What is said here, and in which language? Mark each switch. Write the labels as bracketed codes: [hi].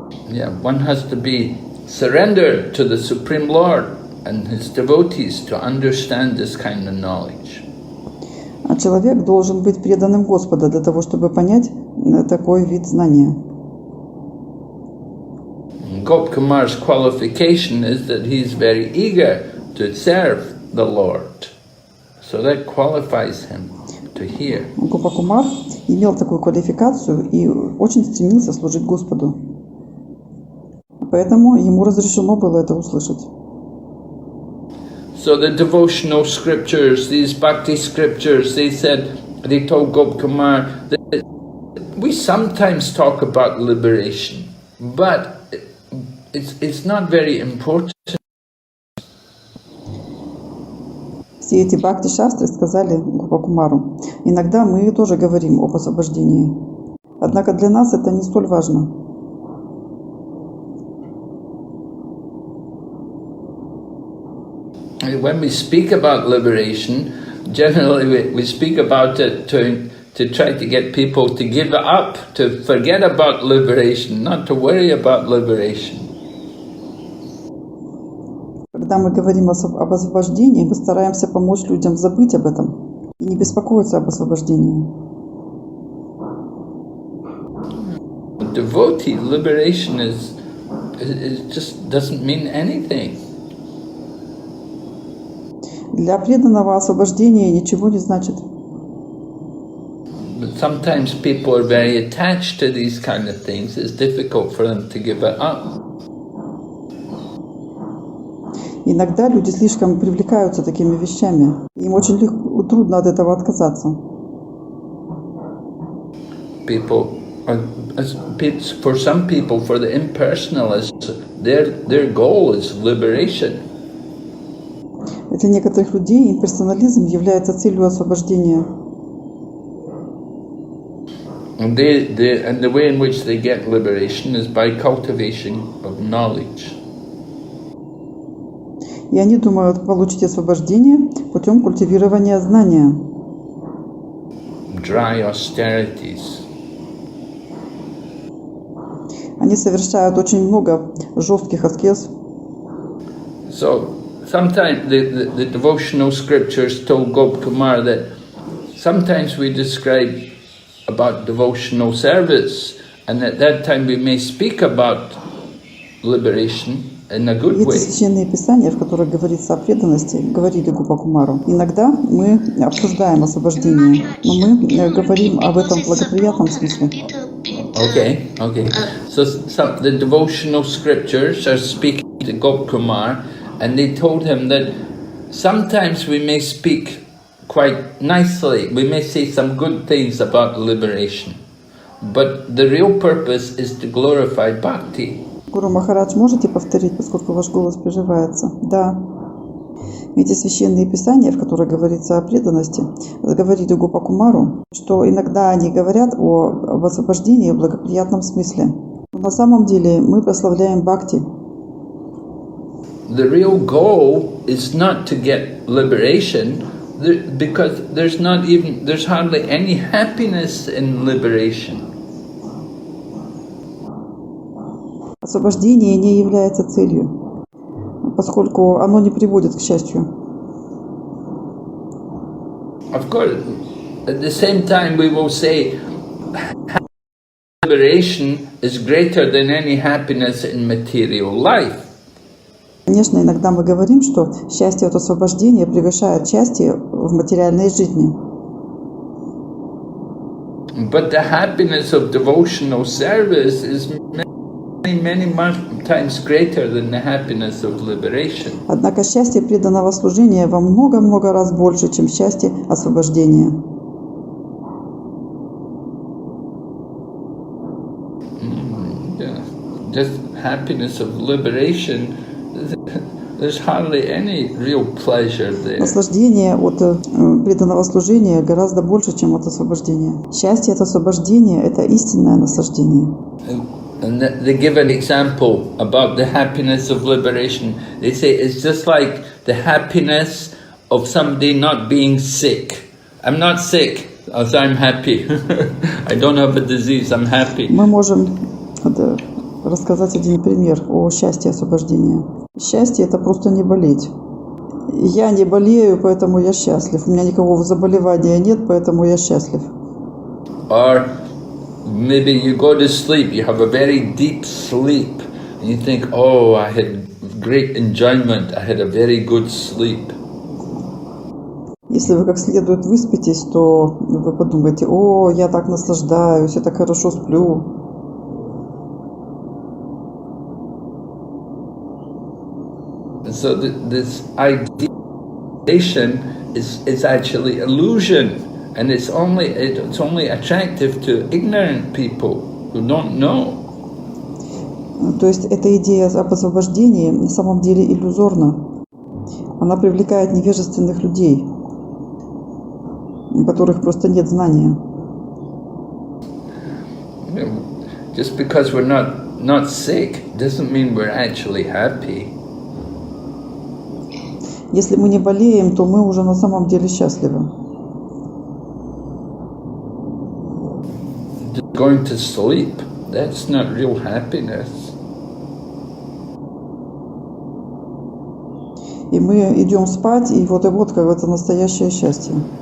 [en] Yeah, one has to be surrendered to the Supreme Lord and his devotees to understand this kind of knowledge. [ru] А человек должен быть преданным Господу для того, чтобы понять такой вид знания. [en] Gopkumar's qualification is that he's very eager to serve the Lord. So that qualifies him to hear. [ru] Гопа Кумар имел такую квалификацию и очень стремился служить Господу. Поэтому ему разрешено было это услышать. [en] So the devotional scriptures, these bhakti scriptures, they told Gopkumar that we sometimes talk about liberation, but it's not very important. [ru] Все эти бхакти-шастры сказали Гопа Кумару, иногда мы тоже говорим об освобождении. Однако для нас это не столь важно. [en] When we speak about liberation, generally we speak about it to try to get people to give up, to forget about liberation, not to worry about liberation. [ru] Когда мы говорим об освобождении, мы стараемся помочь людям забыть об этом и не беспокоиться об освобождении. [en] devotee, liberation is just doesn't mean anything. [ru] Для преданного освобождение ничего не значит. [en] But sometimes people are very attached to these kind of things. It's difficult for them to give it up. [ru] Иногда люди слишком привлекаются такими вещами. Им очень трудно от этого отказаться. [en] For some people, for the impersonalists, their goal is liberation. [ru] Для некоторых людей имперсонализм является целью освобождения. [en] And the way in which they get liberation is by cultivation of knowledge. [ru] И они думают получить освобождение путем культивирования знания. [en] Dry austerities. [ru] Они совершают очень много жестких аскез. [en] So sometimes the devotional scriptures told Gopkumar that sometimes we describe about devotional service, and at that time we may speak about liberation in a good way. [ru] Есть священные писания, в которых говорится о преданности, говорили Гопакумару. Иногда мы обсуждаем освобождение, но мы говорим об этом в благоприятном смысле. [en] Okay. So the devotional scriptures are speaking to Gopkumar, and they told him that sometimes we may speak quite nicely, we may say some good things about liberation, but the real purpose is to glorify bhakti. [ru] Гуру Махарадж, можете повторить, поскольку ваш голос прерывается? Да. Эти священные писания, в которых говорится о преданности, говорили Гопакумару, что иногда они говорят об освобождении в благоприятном смысле. Но на самом деле мы прославляем бхакти. [en] The real goal is not to get liberation, because there's hardly any happiness in liberation. [ru] Освобождение не является целью, поскольку оно не приводит к счастью. [en] Of course, at the same time we will say liberation is greater than any happiness in material life. [ru] Конечно, иногда мы говорим, что счастье от освобождения превышает счастье в материальной жизни. [en] But the happiness of devotional service is many times greater than the happiness of liberation. [ru] Однако счастье преданного служения во много-много раз больше, чем счастье освобождения. [en] Just happiness of liberation, there's hardly any real pleasure there. [ru] Наслаждение от преданного служения гораздо больше, чем от освобождения. Счастье от освобождения – это истинное наслаждение. [en] And they give an example about the happiness of liberation. They say it's just like the happiness of somebody not being sick. I'm not sick, so I'm happy. I don't have a disease, I'm happy. [ru] Мы можем рассказать один пример о счастье освобождения. Счастье – это просто не болеть. Я не болею, поэтому я счастлив. У меня никакого заболевания нет, поэтому я счастлив. [en] Or maybe you go to sleep, you have a very deep sleep, and you think, oh, I had great enjoyment, I had a very good sleep. [ru] Если вы как следует выспитесь, то вы подумаете, о, я так наслаждаюсь, я так хорошо сплю. [en] So this ideation is actually illusion. And it's only attractive to ignorant people who don't know. [ru] То есть эта идея об освобождении на самом деле иллюзорна. Она привлекает невежественных людей, у которых просто нет знания. [en] Just because we're not sick doesn't mean we're actually happy. [ru] Если мы не болеем, то мы уже на самом деле счастливы. [en] Going to sleep, that's not real happiness. [ru] И мы идем спать, и вот как это настоящее счастье.